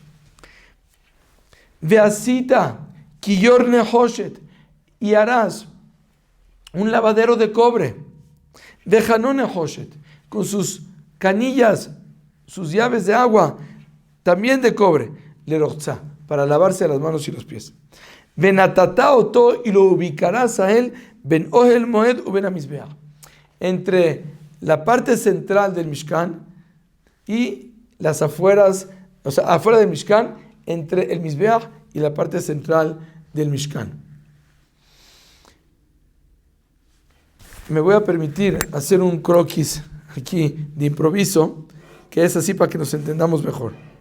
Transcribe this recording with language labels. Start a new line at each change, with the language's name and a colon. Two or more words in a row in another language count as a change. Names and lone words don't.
Hebrew: ועשית כיור נחשת,
Spanish: y harás un lavadero de cobre.
Hebrew: וכנו נחשת,
Spanish: con sus canillas, sus llaves de agua, también de cobre. Lerochza, para lavarse las manos y los pies.
Hebrew: ונתתה אתו,
Spanish: y lo ubicarás a él,
Hebrew: בין אהל מועד ובין המזבח,
Spanish: entre la parte central del Mishkan y las afueras, o sea, afuera del Mishkan, entre el Mizbeach y la parte central del Mishkan. Me voy a permitir hacer un croquis aquí de improviso, que es así para que nos entendamos mejor.